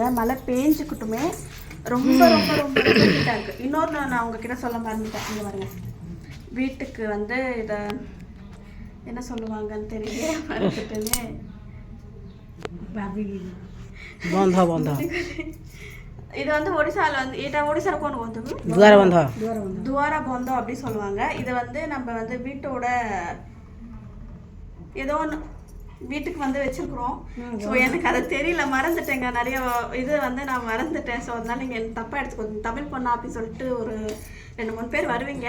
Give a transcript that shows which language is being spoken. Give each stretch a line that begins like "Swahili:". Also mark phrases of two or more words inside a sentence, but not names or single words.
Tamil: மழை பேஞ்சுக்கிட்டுமே ரொம்ப ரொம்ப ரொம்ப ரொம்ப ஹீட்டாக இருக்குது. இன்னொன்று நான் உங்ககிட்ட சொல்ல மறந்துட்டேன். இங்கே பாருங்க, வீட்டுக்கு வந்து இதை என்ன சொல்லுவாங்கன்னு தெரியல மறந்துட்டேனே.
Odia: ବନ୍ଧ ବନ୍ଧ
Tamil: இது வந்து ஒடிசால வந்து এটা ஒடிசால கொண்டு வந்து
Odia: ଦୁଆର ବନ୍ଧ
Tamil: துவார பந்தம் அப்படி சொல்லுவாங்க. இது வந்து நம்ம வந்து வீட்டோட ஏதோ ஒன்று வீட்டுக்கு வந்து வச்சிருக்கிறோம். ஸோ எனக்கு அது தெரியல, மறந்துட்டேங்க. நிறைய இது வந்து நான் மறந்துட்டேன். ஸோ அதனால நீங்கள் எனக்கு தப்பாக எடுத்துக்கோ. தமிழ் பொண்ணா அப்படின்னு சொல்லிட்டு ஒரு 2-3 பேர் வருவீங்க.